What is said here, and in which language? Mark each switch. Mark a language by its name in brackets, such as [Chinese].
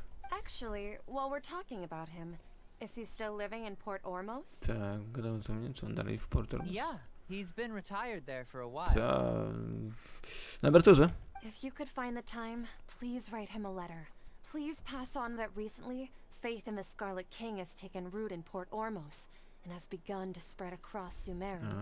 [English] Actually, while we're talking about him, is he still living in Port Ormos? [Polish] Tak, gadał ze mnie, czy on dalej w Port Ormos? [English] Yeah, he's been retired there for a while. [Polish] Tak, na emeryturze. [English] If you could find the time, please write him a letter. Please pass on that recently, faith in the Scarlet King has taken root in Port Ormos and has begun to spread across Sumeru.